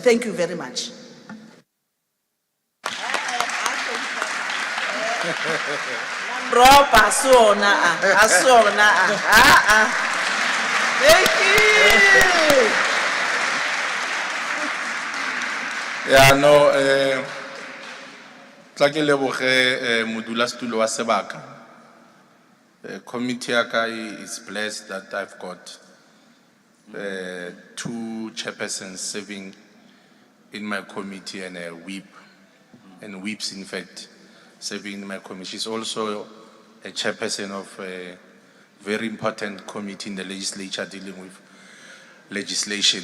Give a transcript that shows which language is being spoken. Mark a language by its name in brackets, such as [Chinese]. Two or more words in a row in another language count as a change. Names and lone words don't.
[English] Thank you very much. Thank you. Yeah, no, [Tswana] tla ke leboge modulasetulo wa sebaka. [English] Committee yaka is blessed that I've got two chairpersons serving in my committee and a whip, and whips in fact serving in my committee. She's also a chairperson of a very important committee in the legislature dealing with legislation.